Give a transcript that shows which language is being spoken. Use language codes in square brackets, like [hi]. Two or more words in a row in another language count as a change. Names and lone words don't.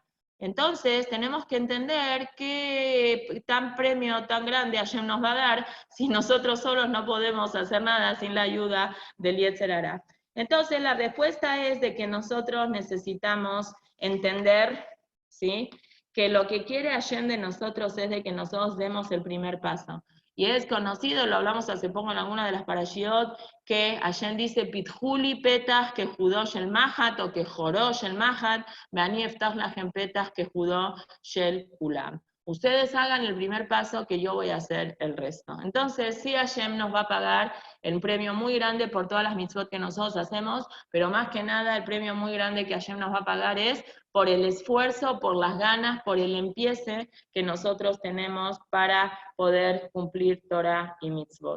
[es] Entonces, tenemos que entender qué tan premio tan grande Hashem nos va a dar si nosotros solos no podemos hacer nada sin la ayuda del [he] יצר הרע. [es] Entonces, la respuesta es de que nosotros necesitamos entender, ¿sí?, que lo que quiere Hashem de nosotros es de que nosotros demos el primer paso. Y es conocido, lo hablamos hace poco en alguna de las parashiot, que Hashem dice, [he] פתחו לי פתח כחודו של מחט או כחורו של מחט ואני אפתח לכם פתח כחודו של אולם. [es] Ustedes hagan el primer paso que yo voy a hacer el resto. Entonces, sí, Hashem nos va a pagar el premio muy grande por todas las mitzvot que nosotros hacemos, pero más que nada el premio muy grande que Hashem nos va a pagar es por el esfuerzo, por las ganas, por el empiece que nosotros tenemos para poder cumplir Torah y mitzvot.